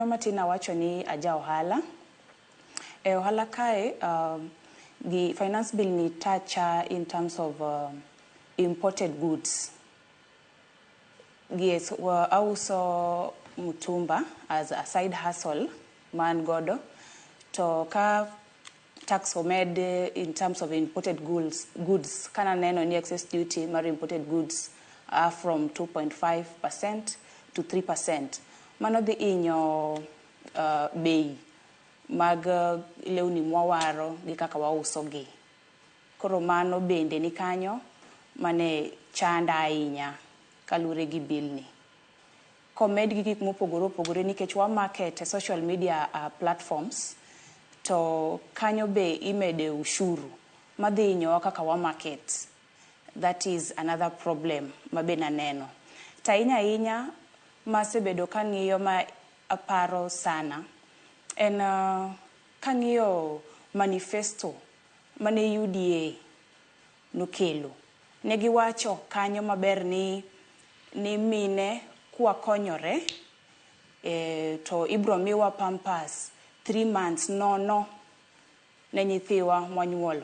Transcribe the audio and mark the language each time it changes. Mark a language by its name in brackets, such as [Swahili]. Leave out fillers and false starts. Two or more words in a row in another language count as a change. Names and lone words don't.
[Luo (Kenya and Tanzania)] Matina wacho ni aja ohala. Ohala kae, [English] the finance bill ni touch in terms of imported goods. Yes, [Luo (Kenya and Tanzania)] auso mutumba [English] as a side hustle [Luo (Kenya and Tanzania)] man godo. To ka [English] tax omed in terms of imported goods [Luo (Kenya and Tanzania)] kana neno ni [English] excess duty mar imported goods are from 2.5% to 3%. [Luo (Kenya and Tanzania)] Mano dhi inyo bei mag lewni mwawaro gi kaka wauso gi. Koro mano bende ni kanyo mane chanda ahinya kalure gi bill ni. Komed gi gik mopogore nikech wa market [English] social media platforms [Luo (Kenya and Tanzania)] to kanyo be imede ushuru madhi inyo kaka wa market. [English] That is another problem [Luo (Kenya and Tanzania)] mabe naneno. Inya masebedo kang'iyo ma aparo sana en kang'iyo manifesto mane UDA nokelo. Negi wacho kanyo maber ni mine kwa konyore to ibro miwa pampers 3 months nono ne nyithiwa mwanyuolo.